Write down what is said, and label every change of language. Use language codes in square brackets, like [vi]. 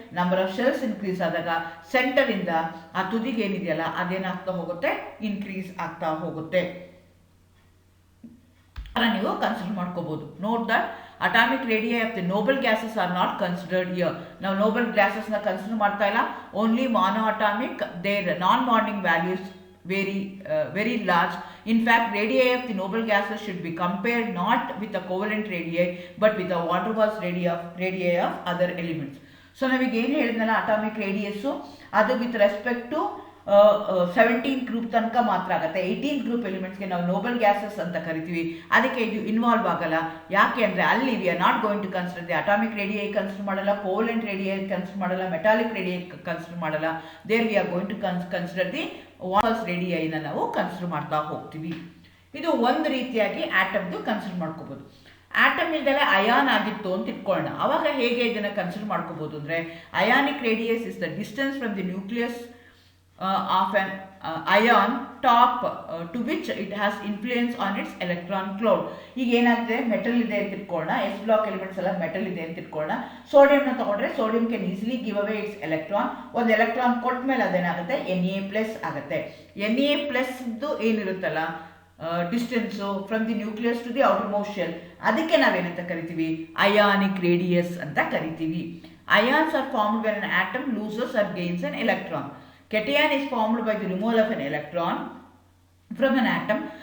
[kn] Number of shells increase ಆದಾಗ ಸೆಂಟರಿಂದ ಆ ತುದಿಗೆ ಏನಿದೆಯಲ್ಲ ಅದೇನಾಗ್ತಾ ಹೋಗುತ್ತೆ, ಇನ್ಕ್ರೀಸ್ ಆಗ್ತಾ ಹೋಗುತ್ತೆ. ನೀವು ಕನ್ಸಿಡರ್ ಮಾಡ್ಕೋಬಹುದು. [en] Note that atomic radii of the noble gases are not considered here. [kn] ನಾವು ನೋಬಲ್ ಗ್ಯಾಸಸ್ನ ಕನ್ಸಿಡರ್ ಮಾಡ್ತಾ ಇಲ್ಲ. [en] Only mono atomic, their non bonding values very large. In fact, radii of the noble gases should be compared not with a covalent radii but with a van der Waals radii of other elements. [kn] So ನಾವೀಗ ಏನು ಹೇಳಿದ್ನಲ್ಲ, atomic radius ಅದು with respect to 17 group ತನಕ ಮಾತ್ರ ಆಗುತ್ತೆ. 18 group ಎಲಿಮೆಂಟ್ಸ್ಗೆ ನಾವು Nobel gases ಅಂತ ಕರಿತೀವಿ. ಅದಕ್ಕೆ ಇದು ಇನ್ವಾಲ್ವ್ ಆಗಲ್ಲ. ಯಾಕೆ ಅಂದರೆ ಅಲ್ಲಿ [en] we are not going to consider the atomic radii [kn] consider ಮಾಡಲ್ಲ, ಕೋವಲೆಂಟ್ ರೇಡಿಯೈ ಕನ್ಸಿಡರ್ ಮಾಡಲ್ಲ, ಮೆಟಾಲಿಕ್ ರೇಡಿಯೈ ಕನ್ಸಿಡರ್ ಮಾಡಲ್ಲ. [en] there we are going to consider the Waals ರೇಡಿಯೈನ [kn] ನಾವು ಕನ್ಸಿಡರ್ ಮಾಡ್ತಾ ಹೋಗ್ತೀವಿ. ಇದು ಒಂದು ರೀತಿಯಾಗಿ ಆಟಮ್ದು ಕನ್ಸಿಡರ್ ಮಾಡ್ಕೋಬೋದು. ಆಟಮ್ ಇಲ್ದೆಲ್ಲ ಅಯಾನ್ ಆಗಿತ್ತು ಅಂತ ಇಟ್ಕೊಳ್ಳೋಣ. ಆವಾಗ ಹೇಗೆ ಇದನ್ನು ಕನ್ಸಿಡರ್ ಮಾಡ್ಕೋಬೋದು ಅಂದರೆ, [en] Ionic radius is the distance from the nucleus of an ion top to which it has influence on its electron cloud. [kn] ಈಗ ಏನಾಗಿದೆ, ಮೆಟಲ್ ಇದೆ ಅಂತ ಇಟ್ಕೊಳ್ಳೋಣ, ಎಸ್ ಬ್ಲಾಕ್ ಎಲಿಮೆಂಟ್ಸ್ ಎಲ್ಲ ಮೆಟಲ್ ಇದೆ ಅಂತ ಇಟ್ಕೊಳ್ಳೋಣ. ಸೋಡಿಯಂನ ತಗೊಂಡ್ರೆ [en] Sodium can easily give away its electron. [kn] ಒಂದು ಎಲೆಕ್ಟ್ರಾನ್ ಕೊಟ್ಟ ಮೇಲೆ ಅದೇನಾಗುತ್ತೆ, Na+ ಆಗುತ್ತೆ. Na+ ಏನಿರುತ್ತಲ್ಲ distance [en] from the nucleus to the outermost shell, [kn] ಅದಕ್ಕೆ ನಾವೇನಂತ ಕರಿತೀವಿ, ಅಯಾನಿಕ್ ರೇಡಿಯಸ್ ಅಂತ ಕರಿತೀವಿ. [en] Ions are formed when an atom loses or gains an electron. Cation is formed by the removal of an electron from an atom.